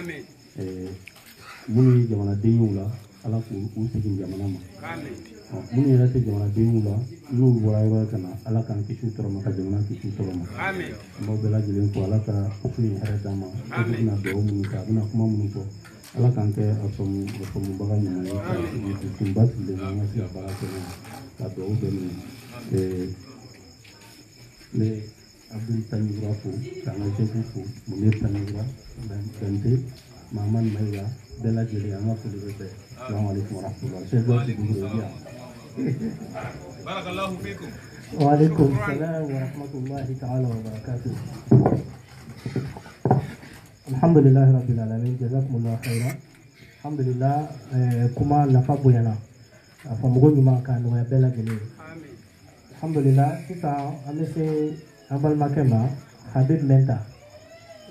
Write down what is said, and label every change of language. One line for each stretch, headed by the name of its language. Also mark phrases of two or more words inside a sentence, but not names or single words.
Bambara: minnu ye jamanaden y'u la ala k'u segin jamana ma minnu yɛrɛ tɛ jamanaden y'u la n'u bɔra yɔrɔ ka na ala k'an kisi tɔɔrɔ ma ka jamana kisi tɔɔrɔ ma an b'aw bɛɛ lajɛlen fo ala ka su in hɛrɛ d'an ma a bɛna dugawu minnu kɛ a bɛna kuma minnu fɔ ala k'an kɛ a faamubaga ɲuman ye ka dusunba sigilen an ka se ka baara kɛ ka dugawu bɛɛ minɛ n bɛ Abdul Tanjura fo k'an ka sɛfu fo Munir Tanjura Bente Mahamad Mayiga bɛɛ lajɛlen an ka foli bɛ bɛɛ
Arabic: السلام عليكم ورحمة الله
Bambara: sɛfu dɔ sigi bolo yan
Arabic: بارك الله فيكم وعليكم السلام ورحمة الله تعالى وبركاته الحمد لله رب العالمين جزاكم الله خيرا الحمد لله
Bambara: kuma nafa bonyana a fɔ mɔgɔ ɲuman ka nɔgɔya bɛɛ lajɛlen alhamdulillah sisan an bɛ se an balimakɛ ma Habib Menta